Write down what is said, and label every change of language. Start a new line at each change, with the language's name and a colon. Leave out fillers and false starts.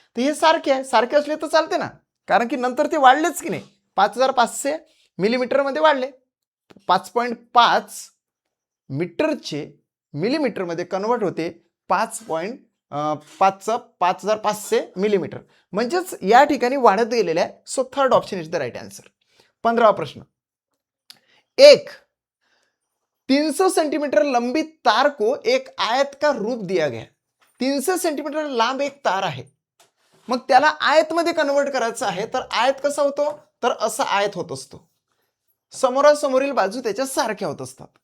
Marathi: तर हे सारखे आहे, सारखे असले तर चालते ना, कारण की नंतर ते वाढलेच की नाही, 5500 मिलीमीटरमध्ये वाढले. 5.5 मीटरचे मिलीमीटरमध्ये कन्वर्ट होते 5.5 मिलीमीटर, म्हणजेच या ठिकाणी वाढत गेलेल्या आहे. So third option is the right answer. 15वा प्रश्न.
Hindi: एक 300 सेंटीमीटर लंबी तार को एक आयत का रूप दिया गया.
Marathi: 300 सेंटीमीटर लांब एक तार आहे, मग त्याला आयत मध्ये कन्वर्ट करायचं आहे. तर आयत कसा होतो, तर असा आयत होत असतो, समोरासमोरील बाजू त्याच्या सारख्या होत असतात.